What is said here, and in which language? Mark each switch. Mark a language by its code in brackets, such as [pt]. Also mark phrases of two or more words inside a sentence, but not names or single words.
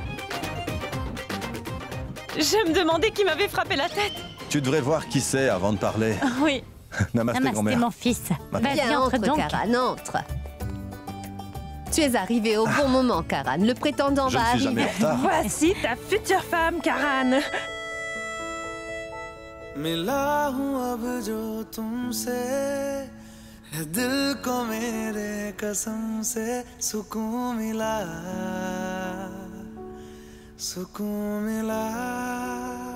[fr] Je me demandais qui m'avait frappé la tête. Tu devrais voir qui c'est avant de parler. Oui. Namasté, Namasté, grand-mère. mon fils. Vas-y, Viens, entre donc. Karan, entre. Tu es arrivé au bon moment, Karan. Le prétendant Je va ne suis jamais arriver. en retard. Voici ta future femme, Karan. [hi] मिला हूँ अब जो तुमसे है दिल को मेरे कसम से सुकून मिला